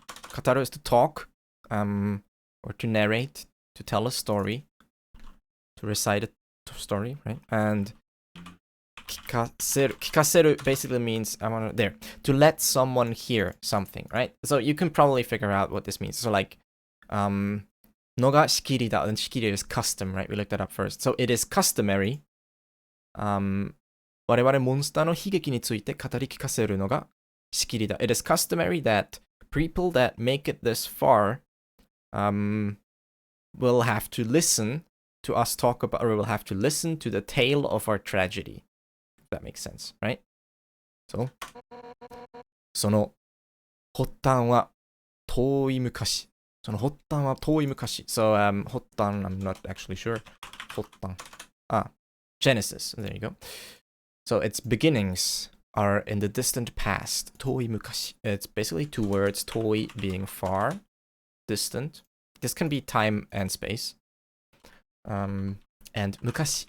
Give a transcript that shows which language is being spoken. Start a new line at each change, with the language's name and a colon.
English: Kataru is to talk, or to narrate, to tell a story, to recite a story, right? And 聞かせる basically means, to let someone hear something, right? So you can probably figure out what this means. So like,
Japanese: のが仕切りだ,
English: and 仕切り is custom, right? We looked that up first. So it is customary,
Japanese: 我々モンスターの悲劇について語り聞かせるのが仕切りだ.
English: It is customary that people that make it this far will have to listen to us talk about, or will have to listen to the tale of our tragedy. If that makes sense, right?
Japanese: So, その発端は遠い昔. その発端は遠い昔.
English: So, 発端, I'm not actually sure. 発端.Genesis. There you go. So its beginnings are in the distant past.
Japanese: 遠い昔.
English: It's basically two words. 遠い being far, distant. This can be time and space. And 昔.